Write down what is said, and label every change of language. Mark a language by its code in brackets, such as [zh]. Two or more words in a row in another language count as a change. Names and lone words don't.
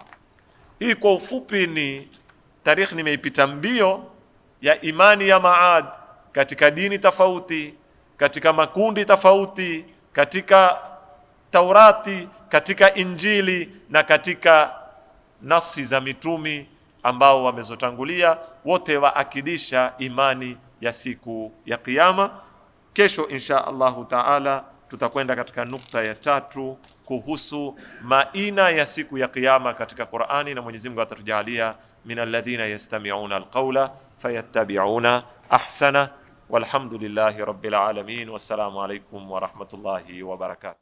[sw] Hii kwa ufupi ni tarikhi nimeipita mbio ya imani ya Maad katika dini tofauti, katika makundi tofauti, katika Taurati, katika Injili na katika nasi za mitumi ambao wamezotangulia, wote waakidisha imani ya siku ya kiyama. Kesho [ar] إن شاء الله تعالى [sw] tutakwenda katika nukta ya 3 kuhusu maina ya siku ya kiyama katika Qur'ani, na Mwenyezi Mungu atatujalia [ar] من الذين يستمعون القول فيتبعون أحسن. والحمد لله رب العالمين، والسلام عليكم ورحمة الله وبركاته.